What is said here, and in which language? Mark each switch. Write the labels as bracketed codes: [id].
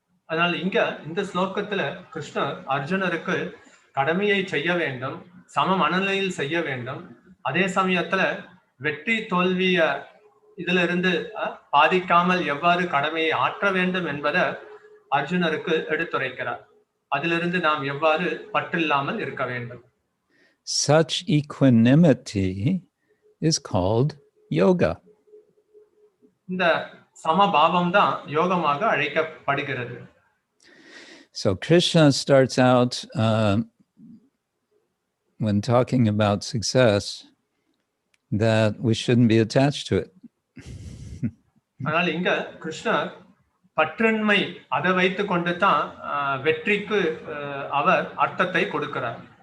[ta] அதனால் இந்த ஸ்லோகத்துல கிருஷ்ணர் அர்ஜுனருக்கு கடமையை செய்ய வேண்டும், சம மனநிலையில் செய்ய வேண்டும், அதே சமயத்துல வெற்றி தோல்விய இதுல இருந்து பாதிக்காமல் எவ்வாறு கடமையை ஆற்ற வேண்டும் என்பதை அர்ஜுனருக்கு எடுத்துரைக்கிறார். அதிலிருந்து நாம் எவ்வாறு பற்றில்லாமல் இருக்க வேண்டும். [en] Such equanimity is called yoga. [ta] இந்த சமபாவம் தான் யோகமாக அழைக்கப்படுகிறது. [en] So Krishna starts out when talking about success that we shouldn't be attached to it. [ta] ஆனால் இங்க கிருஷ்ணர் பற்றின்மை அதை வைத்து கொண்டு தான் வெற்றிக்கு அவர் அர்த்தத்தை கொடுக்கிறார்.